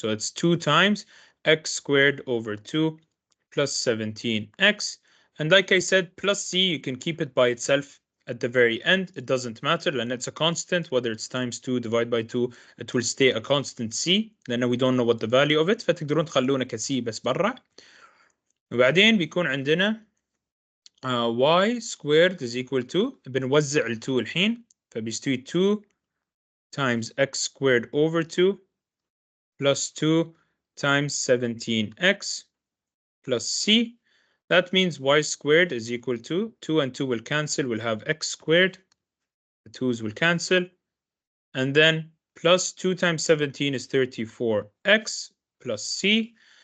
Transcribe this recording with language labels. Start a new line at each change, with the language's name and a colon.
English: So it's 2 times x squared over 2 plus 17x. And like I said, plus c, you can keep it by itself at the very end. It doesn't matter, and it's a constant. Whether it's times 2 divided by 2, it will stay a constant c.
Arabic: لأنه
English: we don't know what the value of it.
Arabic: فتقدرون تخلونه كسي بس برا. وبعدين بيكون عندنا
English: y squared is equal to,
Arabic: بنوزع ال 2 الحين. فبيستوي
English: 2 times x squared over 2 plus 2 times 17x plus c. That means y squared is equal to 2 and 2 will cancel. We'll have x squared. The 2's will cancel. And then plus 2 times 17 is 34x plus c.